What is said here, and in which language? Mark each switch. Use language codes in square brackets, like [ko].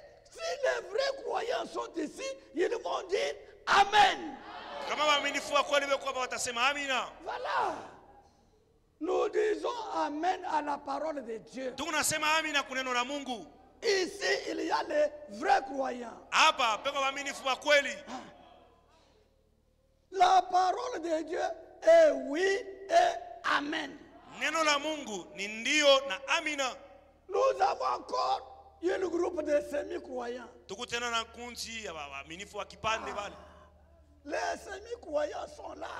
[fr] Si les vrais croyants sont ici, ils vont dire Amen. [sw] Kama waaminifu wa kweli beko hapa watasema amina. [fr] Voilà. Nous disons Amen à la parole de Dieu. [sw] Tunasema amina kuneno la Mungu. [fr] Ici, il y a les vrais croyants. [sw] Hapa beko waaminifu wa kweli. [fr] La parole de Dieu est oui et Amen. [sw] Neno la Mungu ni ndio na amina. [fr] Nous avons encore un groupe de semi-croyants. [sw] Tuko tena na kundi ya waaminifu wa kipande bale. [fr] Les semi-croyants sont là.